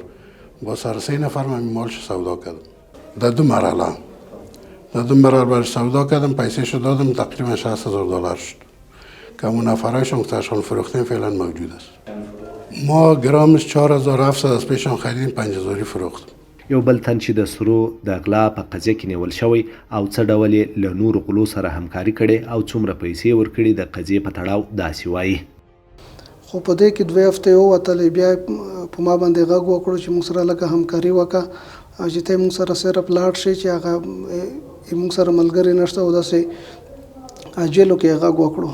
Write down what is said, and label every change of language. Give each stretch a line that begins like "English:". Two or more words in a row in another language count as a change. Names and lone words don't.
Persian: با سر 3 نفر من مالش سودا کردم در 2 مرحله. در 2 مرحله برش سودا کردم، پیسه شو دادم، تقریبا $60,000 شد که اون نفرایشون که تشان فروختیم فعلا موجود است. ما گرامش 4,700 از پیشان خریدیم، 5,000 فروختم.
Pashto: یو بل تن چې د سرو د غلا په قضیه کې نیول شوی او څه ډول یې له نورو غلو سره همکاري کړې او څومره پیسې ورکړي د قضیې په تړاو داسې وایي. خو په دې کې 2 هفتې ووتلې، بیا په ما باندې غږ وکړو چې موږ سره لږه همکاري وکړه او چې ته موږ سره صرف لاړ شي چې هغه موږ سره ملګري نشته او داسې اجلو کې غږ وکړو.